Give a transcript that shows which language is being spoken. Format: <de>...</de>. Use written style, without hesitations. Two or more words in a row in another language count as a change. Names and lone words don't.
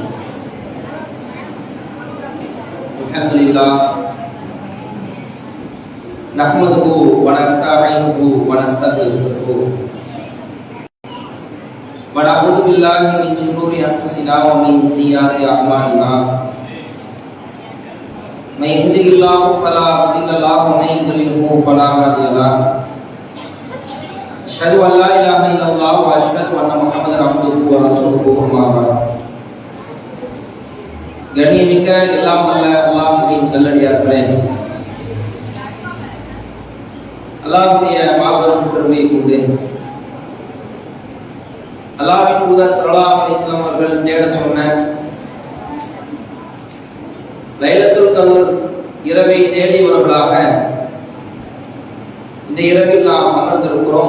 <ar>الحمد لله نحمده ونستعينه ونستغفره ونعوذ بالله من شرور أنفسنا ومن سيئات أعمالنا. من يهده الله فلا مضل له ومن يضلل فلا هادي له. أشهد أن لا إله إلا الله وأشهد أن محمدا عبده ورسوله أما بعد.</ar> <ta>கண்ணியமிக்க எல்லாம் வல்ல அல்லாஹ்வின் நல்லடியார்களே, அல்லாஹ்வுடைய மாபெரும் கருணையை கொண்டு அல்லாஹ்வின் தூதர்</ta> <ar>صلى الله عليه وسلم</ar> <ta>அவர்கள் தேட சொன்ன லைலத்துல் கத்ர் இரவை தேடியவர்களாக இந்த இரவில் நாம் அமர்ந்திருக்கிறோம்.</ta>